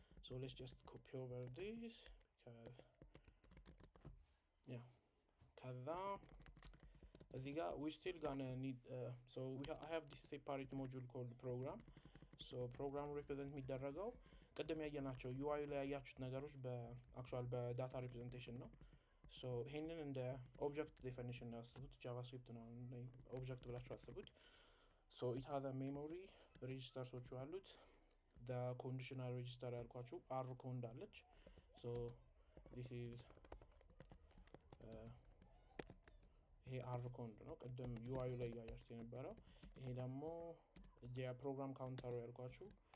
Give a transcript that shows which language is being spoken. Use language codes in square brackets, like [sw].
[en] So let's just copy over this because [am] ከዛ እዚህ ጋር [en] we still gonna need so I have this separate module called program. So program represent [am] የሚደረገው ቀደም ያያናቸው UI ላይ ያያችሁት ነገሮች በአክቹዋል በዳታ ሪፕሬዘንቴሽን ነው. So ይሄንን እንደ ኦብጀክት ዴፊኒሽን ነው አስቡት ጃቫስክሪፕት ነው ኦብጀክት ብላችሁ አስቡት. [en] So it has a memory registers which [am] አሉት [en] the conditional register [am] ያልኳችሁ [en] r ኮንድ [am] አለች. [en] So this is [am] ይሄ r ኮንድ ነው ቀደም UI ላይ ያያችሁት የነበረው ይሄ ደግሞ የፕሮግራም ካውንተሩ ያልኳችሁ